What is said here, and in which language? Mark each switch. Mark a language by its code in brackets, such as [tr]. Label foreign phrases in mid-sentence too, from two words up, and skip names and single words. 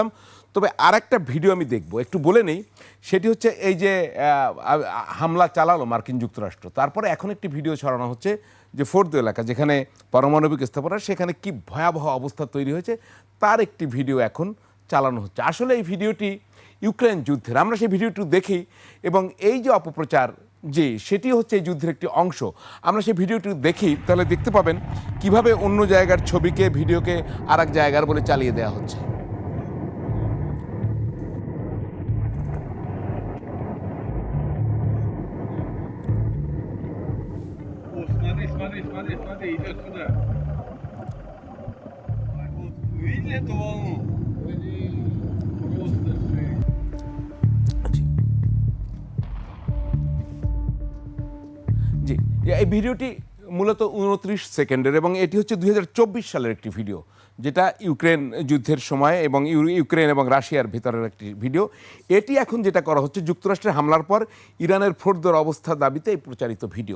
[bn] তবে আর একটা ভিডিও আমি দেখব, একটু বলে নেই। সেটি হচ্ছে এই যে হামলা চালালো মার্কিন যুক্তরাষ্ট্র, তারপরে এখন একটি ভিডিও ছড়ানো হচ্ছে যে ফোর্দ এলাকা যেখানে পারমাণবিক স্থাপনা, সেখানে কি ভয়াবহ অবস্থা তৈরি হয়েছে, তার একটি ভিডিও এখন চালানো হচ্ছে। আসলে এই ভিডিওটি ইউক্রেন যুদ্ধের, আমরা সেই ভিডিওটি দেখি, এবং এই যে অপপ্রচার যে সেটি হচ্ছে এই যুদ্ধের একটি অংশ। আমরা সেই ভিডিওটি দেখি, তাহলে দেখতে পাবেন কিভাবে অন্য জায়গার ছবিকে, ভিডিওকে আর এক জায়গার বলে চালিয়ে দেওয়া হচ্ছে। [ru] Смотри, идет сюда. Вот, видели эту волну? Просто жесть. [bn] জি, এই ভিডিওটি মূলত 29 সেকেন্ডের, এবং এটি হচ্ছে 2024 সালের একটি ভিডিও, যেটা ইউক্রেন যুদ্ধের সময় এবং ইউক্রেন এবং রাশিয়ার ভিতরের একটি ভিডিও। এটি এখন যেটা করা হচ্ছে, যুক্তরাষ্ট্রের হামলার পর ইরানের ফোর্দর অবস্থা দাবিতে এই প্রচারিত ভিডিও।